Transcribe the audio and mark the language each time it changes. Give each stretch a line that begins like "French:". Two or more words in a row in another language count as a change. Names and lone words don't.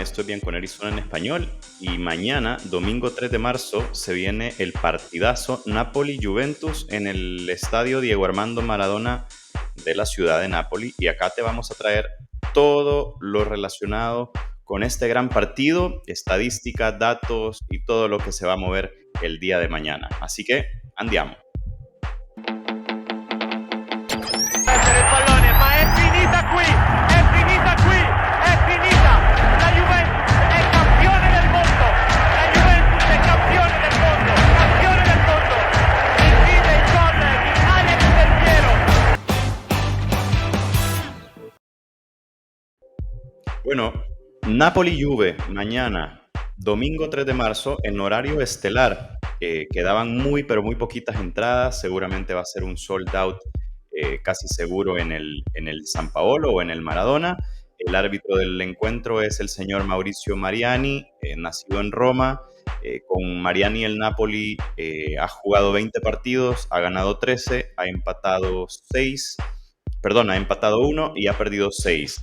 Spanish: Estoy bien con Arizona en español y mañana, domingo 3 de marzo, se viene el partidazo Napoli-Juventus en el estadio Diego Armando Maradona de la ciudad de Nápoli y acá te vamos a traer todo lo relacionado con este gran partido, estadísticas, datos y todo lo que se va a mover el día de mañana. Así que andiamo.
Italian: Il pallone, ma è finita qui, è finita qui, è finita. La Juventus è campione del mondo, la Juventus è campione del mondo, campione del mondo. Incide il gol di Alex Del Piero.
Spanish: Bueno, Napoli-Juve mañana, domingo 3 de marzo, en horario estelar. Quedaban muy, pero muy poquitas entradas. Seguramente va a ser un
English: sold out
Spanish: casi seguro en el San Paolo o en el Maradona. El árbitro del encuentro es el señor Mauricio Mariani, nacido en Roma. Con Mariani el Napoli ha jugado 20 partidos, ha ganado 13, ha empatado 6, perdón, ha empatado 1 y ha perdido 6.